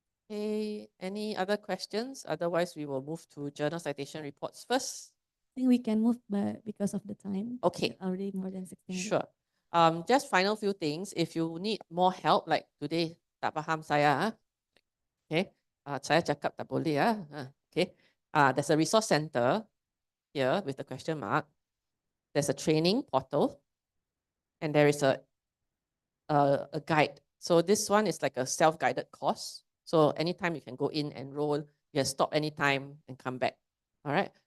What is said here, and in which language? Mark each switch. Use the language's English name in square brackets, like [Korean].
[English] Okay, any other questions? Otherwise, we will move to journal citation reports first. I think we can move because of the time. Okay. Already more than 16 minutes. Sure. Just final few things. If you need more help, like today, [Malay] tak faham saya, [English] okay? [Malay] Saya cakap tak boleh, okay? [English] There's a resource center here with the question mark. There's a training portal, and there is a guide. So this one is like a self-guided course. So anytime you can go in, enroll, you can stop anytime and come back. All right.